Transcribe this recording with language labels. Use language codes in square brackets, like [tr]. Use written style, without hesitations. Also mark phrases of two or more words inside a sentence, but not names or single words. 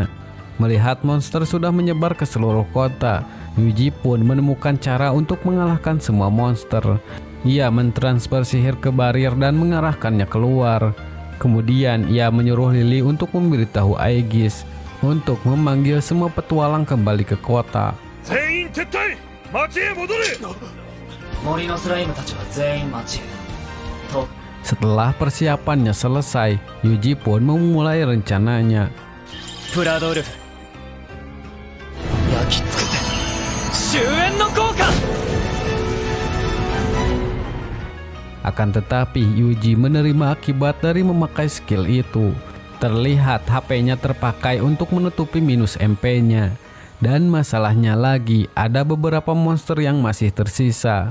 [id] Melihat monster sudah menyebar ke seluruh kota, Yuji pun menemukan cara untuk mengalahkan semua monster. Ia mentransfer sihir ke barir dan mengarahkannya keluar. Kemudian ia menyuruh Lily untuk memberitahu Aegis untuk memanggil semua petualang kembali ke kota. [ja] 全員撤退、町へ戻れ。森のスライムたちは全員町へと。 [id] Setelah persiapannya selesai, Yuji pun memulai rencananya. [ja] プラドルフ焼き尽くせ終焉の効果。 [id] Akan tetapi Yuji menerima akibat dari memakai skill itu. Terlihat HP-nya terpakai untuk menutupi minus MP-nya. Dan masalahnya lagi, ada beberapa monster yang masih tersisa.